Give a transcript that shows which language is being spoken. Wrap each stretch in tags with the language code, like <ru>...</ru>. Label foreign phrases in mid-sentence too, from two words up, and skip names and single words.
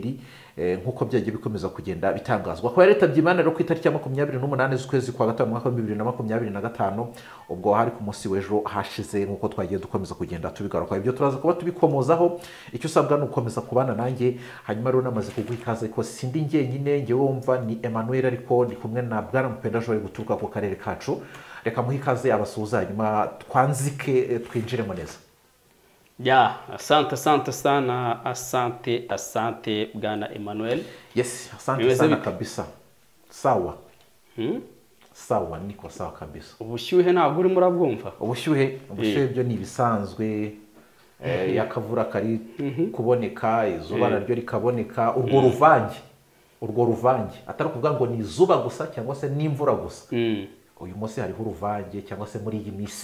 <rw>Nobel nk'uko byagiye bikomeza kugenda bitangazwa ko yaritabye Imana rero ku itariki ya 28 z'ukwezi kwa gatanu mwaka wa 2025 ubwo hari ku munsi w'ejo hashize nk'uko twagiye dukomeza kugenda tubigaruka ibyo turaza kuba tubikomozaho icyo usabwa ni ukomeza kubana nanjye hanyuma rero namaze kuguha ikaze ko sindi njyenyine njye wumva ni Emmanuel ariko ndi kumwe na Bwana Mupenda Joel guturuka ku karere kacu reka muhe ikaze abasuhuza hanyuma twanzike twinjiremo neza.</rw> <sw>Ya, asante sana, asante Bwana Emmanuel. Yes, asante sana kabisa. Sawa. Sawa, niko sawa kabisa.</sw> <rw>Ubushyuhe ntabwo urimo urabwumva? Ubushyuhe byo ni ibisanzwe. Yakavura kari kuboneka, izuba naryo rikaboneka, urwo ruvange. Atari kuvuga ngo ni izuba gusa cyangwa se n'imvura gusa. Uyu munsi hariho uruvange cyangwa se muri iyi minsi.</rw>